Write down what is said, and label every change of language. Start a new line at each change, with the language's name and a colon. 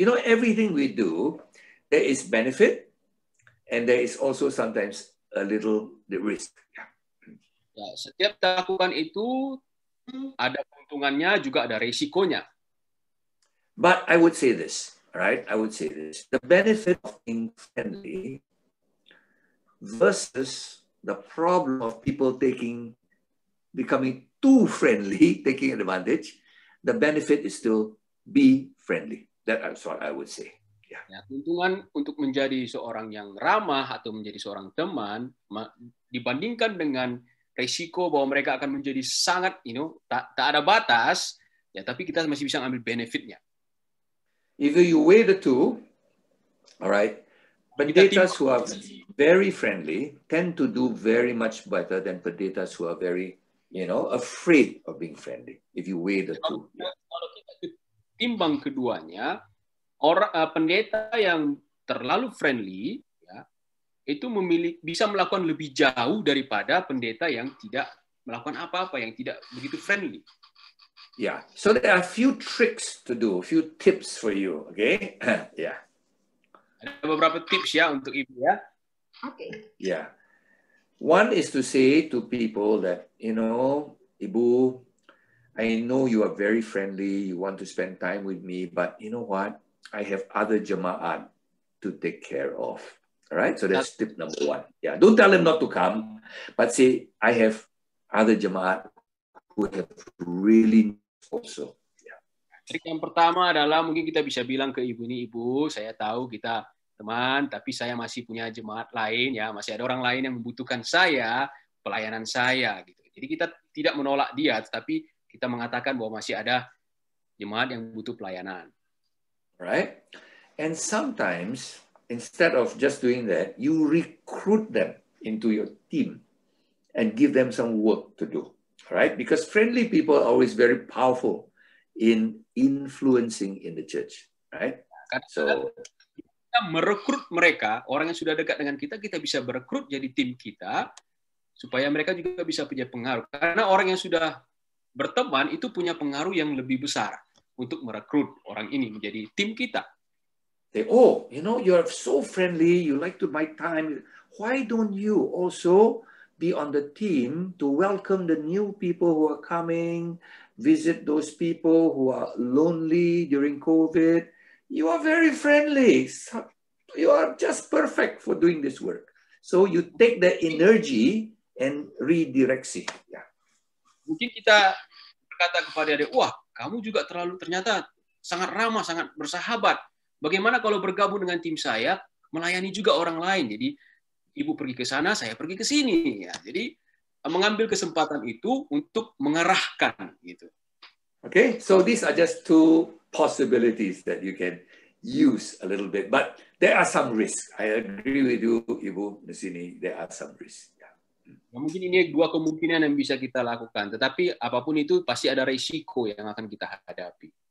English: Everything we do, there is benefit, and there is also sometimes a little risk. Yeah.
Indonesian: Ya, setiap lakukan itu ada keuntungannya juga ada resikonya.
English: But I would say this, right? I would say this: the benefit of being friendly versus the problem of people becoming too friendly, taking advantage. The benefit is still be friendly. That's what I would say. Yeah.
Indonesian: Ya, keuntungan untuk menjadi seorang yang ramah atau menjadi seorang teman dibandingkan dengan resiko bahwa mereka akan menjadi sangat, tak ada batas, ya, tapi kita masih bisa ambil benefitnya.
English: Either you weigh the two, all right, pendetas who are very friendly tend to do very much better than pendetas who are very, afraid of being friendly. If you weigh the two.
Indonesian: Kalau kita timbang keduanya, pendeta yang terlalu friendly, itu bisa melakukan lebih jauh daripada pendeta yang tidak melakukan apa-apa, yang tidak begitu friendly.
English: Yeah, so there are a few tricks to do, a few tips for you, okay? Yeah.
Indonesian: Ada beberapa tips ya untuk Ibu ya.
English: Okay. Yeah. One is to say to people that, Ibu, I know you are very friendly, you want to spend time with me, but you know what? I have other jemaat to take care of. All right, so that's tip number one. Yeah, don't tell them not to come, but say, I have other jemaat who have really also. Yeah.
Indonesian: Trik yang pertama adalah mungkin kita bisa bilang ke ibu ini, Ibu, saya tahu kita teman, tapi saya masih punya jemaat lain, ya, masih ada orang lain yang membutuhkan saya, pelayanan saya, gitu. Jadi kita tidak menolak dia, tapi kita mengatakan bahwa masih ada jemaat yang butuh pelayanan.
English: Right, and sometimes instead of just doing that, you recruit them into your team and give them some work to do, right? Because friendly people are always very powerful in influencing in the church, right?
Indonesian: So kita merekrut mereka, orang yang sudah dekat dengan kita bisa merekrut jadi tim kita, supaya mereka juga bisa punya pengaruh. Karena orang yang sudah berteman itu punya pengaruh yang lebih besar untuk merekrut orang ini menjadi tim kita.
English: Say, oh, you're so friendly, you like to buy time. Why don't you also be on the team to welcome the new people who are coming, visit those people who are lonely during COVID? You are very friendly. You are just perfect for doing this work. So you take the energy and redireksi. Yeah.
Indonesian: Mungkin kita berkata kepada dia, wah, kamu juga ternyata sangat ramah, sangat bersahabat. Bagaimana kalau bergabung dengan tim saya, melayani juga orang lain. Jadi, Ibu pergi ke sana, saya pergi ke sini. Ya, jadi, mengambil kesempatan itu untuk mengarahkan. Gitu.
English: Okay, so these are just two possibilities that you can use a little bit, but there are some risks. I agree with you,
Indonesian: Ibu di sini.
English: There are some risks.
Indonesian: Ya, mungkin ini dua kemungkinan yang bisa kita lakukan, tetapi apapun itu pasti ada risiko yang akan kita hadapi.